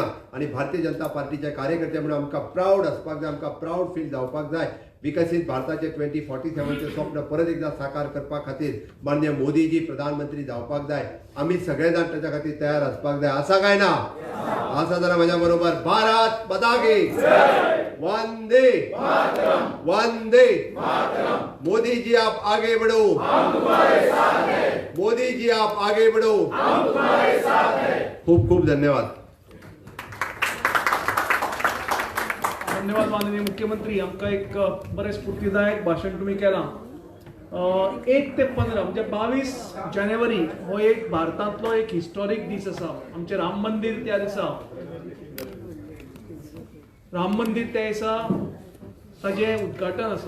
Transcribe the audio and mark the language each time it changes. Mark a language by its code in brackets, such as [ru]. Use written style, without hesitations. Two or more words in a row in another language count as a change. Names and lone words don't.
[kok] आणि भारतीय जनता पार्टीचे कार्यकर्ते म्हणून आमकां प्राऊड आसपाक जाय, आमकां [en] proud feel [kok] जावपाक जाय. विकसीत भारताचे 2047चे स्वप्न परत एकदा साकार करपा खातीर माननीय मोदीजी प्रधानमंत्री जावपाक जाय. आमी सगळे जाण ताच्या खातीर तयार आसपाक जाय. आसा काय ना? आसा जाल्यार म्हाज्या बरोबर [hi] भारत माता की वंदे वंदे मोदी जी आप आगे बढ़ो, मोदी जी आप आगे बढ़ो. [kok] खूप खूप धन्यवाद. धन्यवाद माननीय मुख्यमंत्री. आमकां एक बरें स्फूर्तीदायक भाशण तुम्ही केलां. 1 ते 15 म्हणजे 22 जानेवारी हो एक भारतांतलो एक हिस्टॉरीक दीस आसा. आमचें राम मंदिर त्या दिसा ताजें उद्घाटन आसा.